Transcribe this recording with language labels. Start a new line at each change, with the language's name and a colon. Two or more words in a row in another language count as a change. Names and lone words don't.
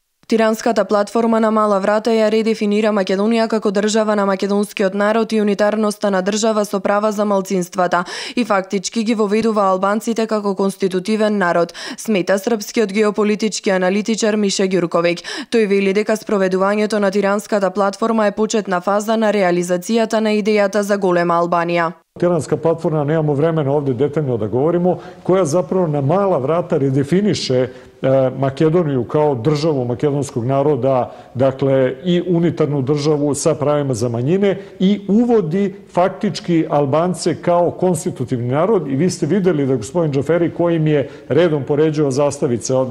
Macedonian: Тиранската платформа на Мала врата ја редефинира Македонија како држава на македонскиот народ и унитарноста на држава со права за малцинствата и фактички ги воведува албанците како конститутивен народ, смета српскиот геополитички аналитичар Мише Ѓурковиќ. Тој вели дека спроведувањето на Тиранската платформа е почетна фаза на реализацијата на идејата за голема Албанија.
Serbian: Tiranska platforma, nemamo vremena ovde detaljno da govorimo, koja zapravo na mala vrata redefiniše Makedoniju kao državu makedonskog naroda, dakle i unitarnu državu sa pravima za manjine i uvodi faktički Albance kao konstitutivni narod i vi ste videli da gospodin Džaferi kojim je redom poređao zastavice ovde.